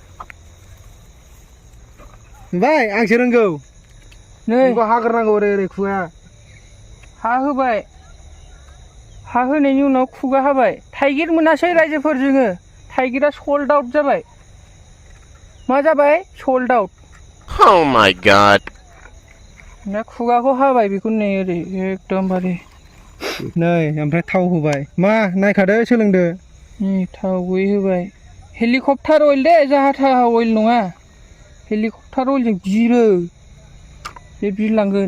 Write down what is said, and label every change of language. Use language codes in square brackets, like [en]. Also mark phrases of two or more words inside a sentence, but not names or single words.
[brx] बाय आंसो रोंगौ नै नोंखौ हाग्रोनांगौ ओरै खुगा हा होबाय हा होनायनि उनाव खुगा हाबाय थाइगिर मोनासै रायजोफोर जोङो थाइगिरा [en] sold out [brx] जाबाय मा जाबाय [en] sold out Oh my god. [brx] ना खुगाखौ हाबाय बेखौ नै ओरै एकदमबारे नै ओमफ्राय थाव होबाय मा नायखादो सोलोंदो नै थाव गुबै होबाय हेलिकप्टार अइल दे जाहा अइल नङा हेलिकप्टार अइलजों बिरो बे बिरलांगोन